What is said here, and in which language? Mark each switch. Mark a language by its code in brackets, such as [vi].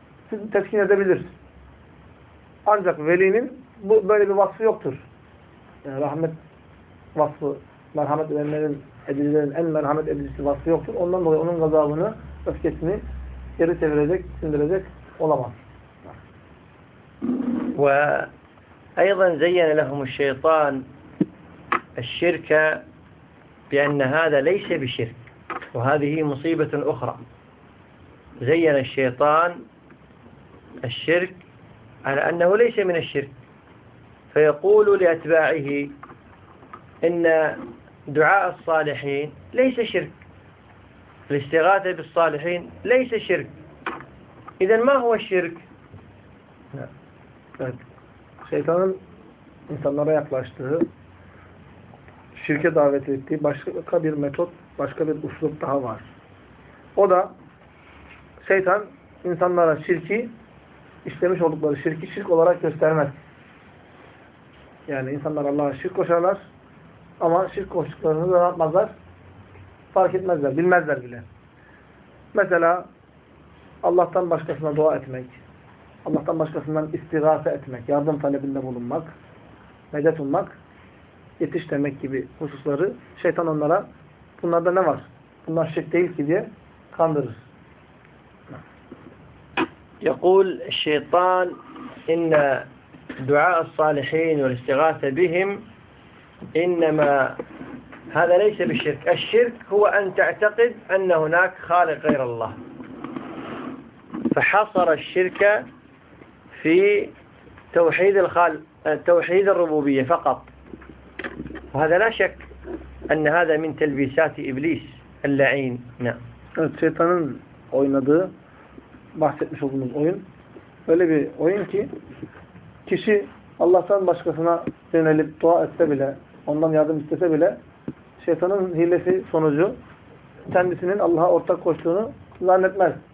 [tr] Sizi tetkin edebilir. Ancak velinin bu böyle bir vasfı yoktur. Yani rahmet vasfı, merhamet edenlerin, edicilerin en merhamet edicisi vasfı yoktur. Ondan dolayı onun gazabını, öfkesini geri çevirecek, sindirecek olamaz. [ar] Ve aydan zeyyene lehumu şeytan şirke bi enne hâze leyse bi şirk ve hâzihi musibetun uhra zeyyene şeytan şirk على أنه ليس من الشرك فيقول لأتباعه إن دعاء الصالحين ليس شرك الاستغاثة بالصالحين ليس شرك إذن ما هو الشرك [tr] şeytanın insanlara yaklaştığı şirke davet ettiği başka bir metot başka bir usul daha var o da şeytan insanlara şirki İşlemiş oldukları şirki şirk olarak göstermez. Yani insanlar Allah'a şirk koşarlar ama şirk koştuklarını da yapmazlar. Fark etmezler, bilmezler bile. Mesela Allah'tan başkasına dua etmek, Allah'tan başkasından istigase etmek, yardım talebinde bulunmak, medet ummak, yetiş demek gibi hususları şeytan onlara bunlarda ne var? Bunlar şirk değil ki diye kandırır. [ar] يقول الشيطان إن دعاء الصالحين والاستغاثة بهم إنما هذا ليس بالشرك الشرك هو أن تعتقد أن هناك خالق غير الله فحصر الشرك في توحيد توحيد الربوبية فقط وهذا لا شك أن هذا من تلبيسات إبليس اللعين نعم الشيطان [tr] أوينده bahsetmiş olduğumuz oyun. Öyle bir oyun ki kişi Allah'tan başkasına yönelip dua etse bile, ondan yardım istese bile şeytanın hilesi sonucu kendisinin Allah'a ortak koştuğunu zannetmez.